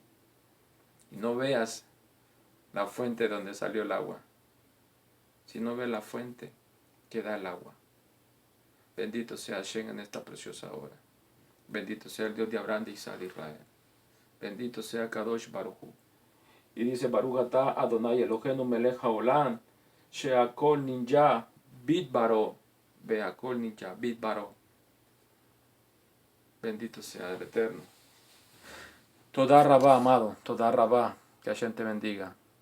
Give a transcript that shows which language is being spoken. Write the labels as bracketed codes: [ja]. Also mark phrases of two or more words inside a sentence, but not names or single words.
[es] Y no veas la fuente donde salió el agua, sino ves la fuente que da el agua. Bendito sea Hashem en esta preciosa hora. Bendito sea el Dios de Abraham, de Isaac, de Israel. Bendito sea [he] קדוש ברוך הוא. [es] Y dice [he] ברוך אתה אדוני אלוהינו מלך העולם, שהכל נהיה בדברו, בהכל נהיה בדברו. [es] Bendito sea el Eterno. [he] תודה רבה, amado, תודה רבה. [es] Que Hashem te bendiga.